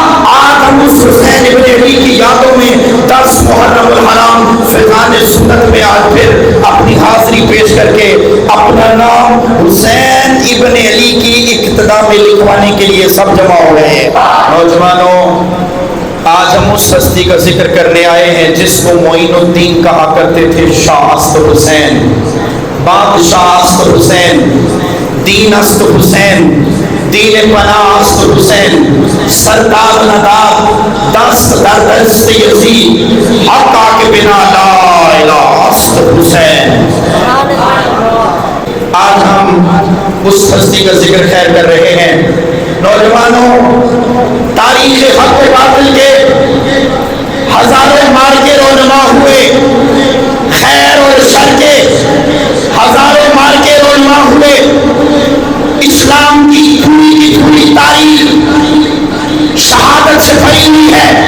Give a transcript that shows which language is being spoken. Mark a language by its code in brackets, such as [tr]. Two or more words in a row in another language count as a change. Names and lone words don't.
[ur] آج ہم اس حسین ابن علی کی یادوں میں 10 محرم الحرام فیضان سنت میں آج پھر اپنی حاضری پیش کر کے اپنا نام حسین ابن علی کی اقتدا میں لکھوانے کے لیے سب جمع ہو رہے ہیں۔ نوجوانوں، آج ہم اس ہستی کا ذکر کرنے آئے ہیں جس کو معین الدین کہا کرتے تھے، [fa] شاہ است حسین، بادشاہ است حسین، دین است حسین، دین پناہ است حسین، سردار نداد دست در دست یزید، حقا کے بنا لا الہ است حسین۔ [ur] آج ہم اس ہستی کا ذکر خیر کر رہے ہیں۔ نوجوانوں، تاریخ حق و باطل کے ہزاروں مارکے رونما ہوئے، خیر اور شر کے ہزاروں مارکے رونما ہوئے، اسلام کی پوری تاریخ شہادت سے بھری ہوئی ہے۔